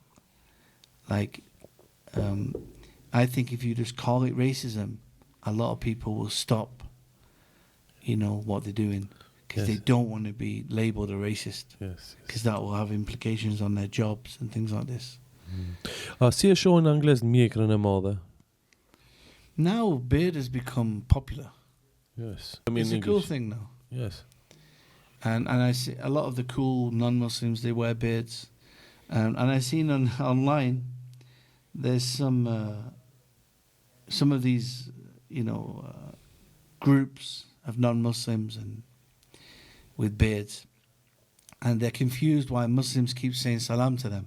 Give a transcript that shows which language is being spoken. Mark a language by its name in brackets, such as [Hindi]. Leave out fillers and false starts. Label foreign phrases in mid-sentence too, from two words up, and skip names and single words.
[English] Like, I think if you just call it racism, a lot of people will stop, you know, what they're doing. Because they don't want to be labelled a racist. Because that will have implications on their jobs and things like this. [Albanian] Si e shohin në anglisht mjekrën e madhe? [English] Now beard has become popular. Yes. It's a cool thing now. Yes. And I see a lot of the cool non-Muslims, they wear beards. And I've seen online, there's some of these, you know, groups of non-Muslims and with beards, and they're confused why Muslims keep saying salam to them.